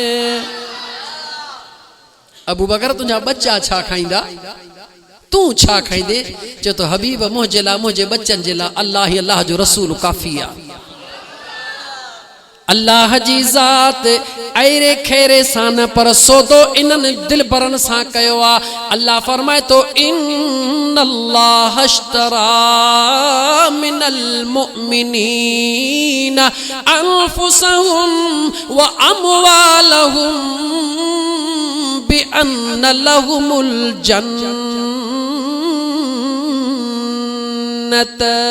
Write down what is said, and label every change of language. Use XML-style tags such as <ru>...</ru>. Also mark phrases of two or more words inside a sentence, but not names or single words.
<sd>अबू बकर तुंहिंजा बच्चा छा खाईंदा, तू छा खाईंदे? चवे थो हबीब मुंहिंजे लाइ मुंहिंजे बच्चनि जे लाइ अल्लाह ही अल्लाह जो रसूल काफ़ी आहे। अल्लाह जी ज़ात ऐरे खेरे सां न पर सौदो इन्हनि दिलबरनि सां कयो आहे। अल्लाह फरमाए तो</sd> <ar>إن الله اشترى من المؤمنين أنفسهم و أموالهم بأن لهم الجنة.</ar>